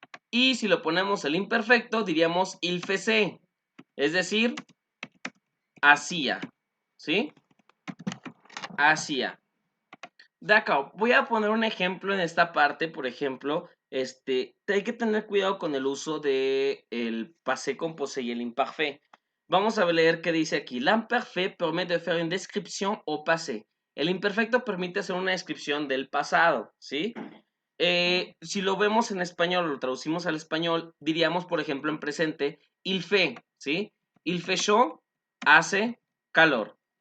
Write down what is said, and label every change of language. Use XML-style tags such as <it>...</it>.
<es>Y si lo ponemos el imperfecto, diríamos</es> <fr>il faisait,</fr> <es>es decir, hacía, ¿sí? Hacía.</es> <fr>D'accord,</fr> <es>voy a poner un ejemplo en esta parte, por ejemplo, hay que tener cuidado con el uso de el passé composé y el imparfait. Vamos a leer qué dice aquí.</es> <fr>L'imparfait permet de faire une description au passé.</fr> <es>El imperfecto permite hacer una descripción del pasado, ¿sí? Si lo vemos en español, lo traducimos al español, diríamos, por ejemplo, en presente,</es> <fr>il fait,</fr> <es>¿sí?</es> <fr>Il fait chaud,</fr> <es>hace calor.</es>